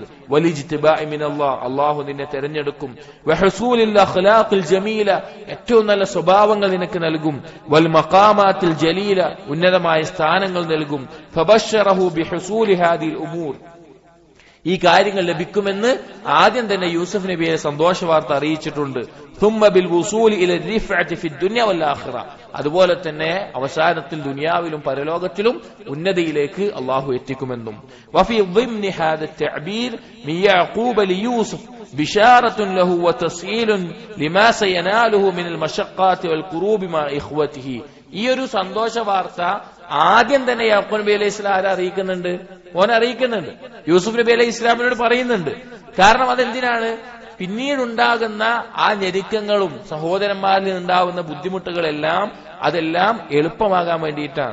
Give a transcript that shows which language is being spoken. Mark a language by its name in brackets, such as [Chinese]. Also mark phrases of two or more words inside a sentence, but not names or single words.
[Arabic] والاجتباء من الله [Malayalam] അല്ലാഹു നിന്നെ തിരഞ്ഞെടുക്കും. [Arabic] وحصول الأخلاق الجميلة [Malayalam] ഏറ്റവും നല്ല സ്വഭാവങ്ങൾ നിനക്ക് നൽകും. [Arabic] والمقامات الجليلة [Malayalam] ഉന്നതമായ സ്ഥാനങ്ങൾ നൽകും. [Arabic] فبشره بحصول هذه الأمور [Malayalam] ഈ കാര്യങ്ങൾ ലഭിക്കുമെന്ന് ആദ്യം തന്നെ യൂസുഫ് നബിയെ സന്തോഷ വാർത്ത അറിയിച്ചിട്ടുണ്ട്. [Arabic] ثم بالوصول الى الرفعه في الدنيا والاخره [Malayalam] അതുപോലെ തന്നെ അവസാനത്തിൽ ദുനിയാവിലും പരലോകത്തിലും ഉന്നതിയിലേക്ക് അല്ലാഹു എത്തിക്കുമെന്നും. [Arabic] وفي ضمن هذا التعبير من يعقوب ليوسف بشارة له وتسهيل لما سيناله من المشقات والكروب مع اخوته [Malayalam] ഈ ഒരു സന്തോഷ വാർത്ത ആദ്യം തന്നെ യാക്കൂബ് നബി അലൈഹി ഇസ്ലാം അറിയിക്കുന്നുണ്ട്. അറിയിക്കുന്നുണ്ട് യൂസുഫ് നബി അലൈഹി ഇസ്ലാമിനോട് പറയുന്നുണ്ട്. കാരണം അതെന്തിനാണ്? പിന്നീടുണ്ടാകുന്ന ആ ഞെരുക്കങ്ങളും സഹോദരന്മാരിൽ ഉണ്ടാകുന്ന ബുദ്ധിമുട്ടുകളെല്ലാം അതെല്ലാം എളുപ്പമാകാൻ വേണ്ടിയിട്ടാണ്.